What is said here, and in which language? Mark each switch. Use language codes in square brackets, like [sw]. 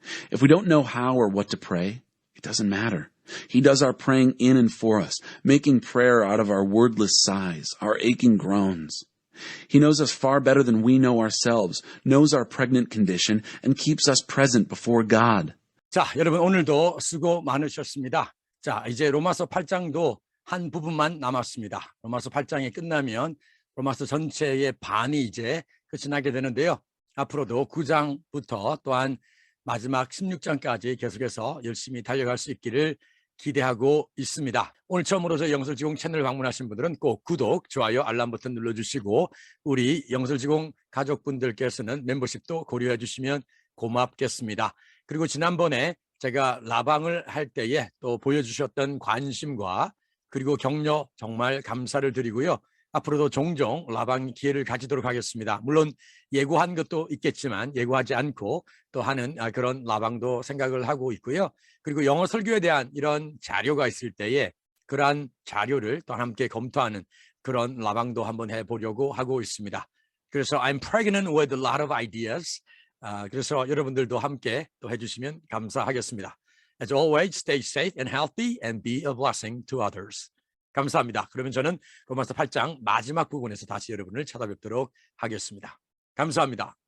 [en] If we don't know how or what to pray, it doesn't matter. He does our praying in and for us, making prayer out of our wordless sighs, our aching groans. He knows us far better than we know ourselves, knows our pregnant condition, and keeps us present before God. [ko] 자, 여러분 오늘도 수고 많으셨습니다. 자, 이제 로마서 8장도 한 부분만 남았습니다. 로마서 8장이 끝나면 로마서 전체의 반이 이제 끝이 나게 되는데요. 앞으로도 9장부터 또한 마지막 16장까지 계속해서 열심히 달려갈 수 있기를 기대하고 있습니다. 오늘 처음으로 저희 영설지공 채널 방문하신 분들은 꼭 구독, 좋아요, 알람 버튼 눌러주시고 우리 영설지공 가족분들께서는 멤버십도 고려해 주시면 고맙겠습니다. 그리고 지난번에 제가 라방을 할 때에 또 보여주셨던 관심과 그리고 격려 정말 감사를 드리고요. 앞으로도 종종 라방 기회를 가지도록 하겠습니다. 물론 예고한 것도 있겠지만 예고하지 않고 또 하는 그런 라방도 생각을 하고 있고요. 그리고 영어 설교에 대한 이런 자료가 있을 때에 그러한 자료를 또 함께 검토하는 그런 라방도 한번 해보려고 하고 있습니다. 그래서 [en] I'm pregnant with a lot of ideas. [ko] 그래서 여러분들도 함께 또 해주시면 감사하겠습니다. [en] As always, stay safe and healthy and be a blessing to others. [ko] 감사합니다. 그러면 저는 로마서 8장 마지막 부분에서 다시 여러분을 찾아뵙도록 하겠습니다. 감사합니다.